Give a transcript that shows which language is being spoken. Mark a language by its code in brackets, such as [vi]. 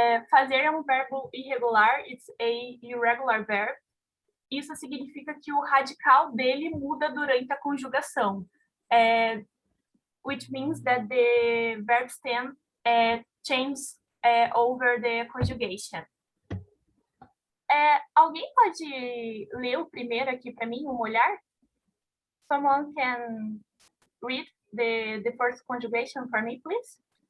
[pt] Fazer é um verbo irregular, [en] it's a irregular verb. [pt] Isso significa que o radical dele muda durante a conjugação. [en] Which means that the verb stem changes over the conjugation. [pt] Alguém pode ler o primeiro aqui para mim, o molhar? [en] Someone can read the first conjugation for me, please?